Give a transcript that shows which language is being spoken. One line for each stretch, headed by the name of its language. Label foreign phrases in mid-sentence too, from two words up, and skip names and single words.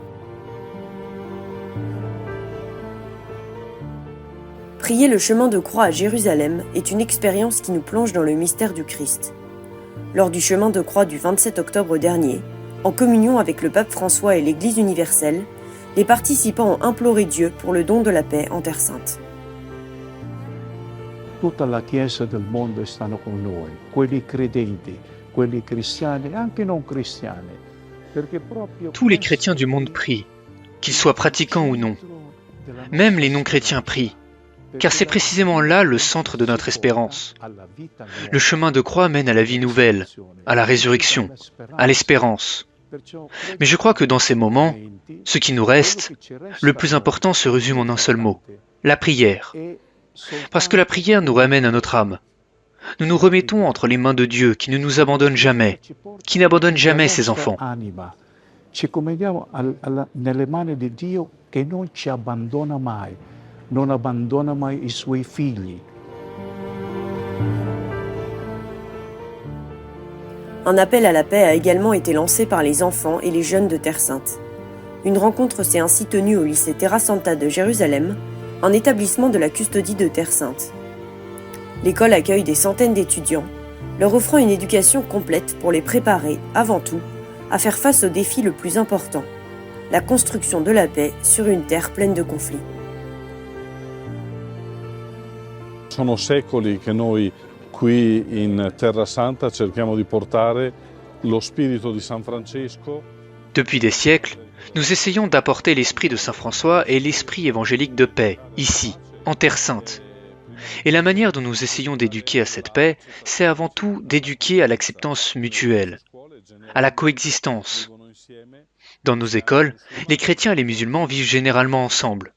French: Prier le chemin de croix à Jérusalem est une expérience qui nous plonge dans le mystère du Christ. Lors du chemin de croix du 27 octobre dernier, en communion avec le pape François et l'Église universelle, les participants ont imploré Dieu pour le don de la paix en Terre Sainte.
Italian: Tutta la Chiesa del mondo stanno con noi, quelli credenti, quelli cristiani e anche non cristiani.
French: Tous les chrétiens du monde prient, qu'ils soient pratiquants ou non. Même les non-chrétiens prient, car c'est précisément là le centre de notre espérance. Le chemin de croix mène à la vie nouvelle, à la résurrection, à l'espérance. Mais je crois que dans ces moments, ce qui nous reste, le plus important se résume en un seul mot, la prière. Parce que la prière nous ramène à notre âme. Nous nous remettons entre les mains de Dieu qui ne nous abandonne jamais, qui n'abandonne jamais ses enfants.
Italian: Ci commendiamo nelle mani di Dio che non ci abbandona mai, non abbandona mai I suoi figli.
French: Un appel à la paix a également été lancé par les enfants et les jeunes de Terre Sainte. Une rencontre s'est ainsi tenue au lycée Terra Santa de Jérusalem, un établissement de la custodie de Terre Sainte. L'école accueille des centaines d'étudiants, leur offrant une éducation complète pour les préparer, avant tout, à faire face au défi le plus important, la construction de la paix sur une terre pleine de conflits.
Italian: Sono secoli che noi qui in Terra Santa cerchiamo di portare lo spirito di San Francesco.
French: Depuis des siècles, nous essayons d'apporter l'esprit de Saint François et l'esprit évangélique de paix, ici, en Terre Sainte. Et la manière dont nous essayons d'éduquer à cette paix, c'est avant tout d'éduquer à l'acceptance mutuelle, à la coexistence. Dans nos écoles, les chrétiens et les musulmans vivent généralement ensemble.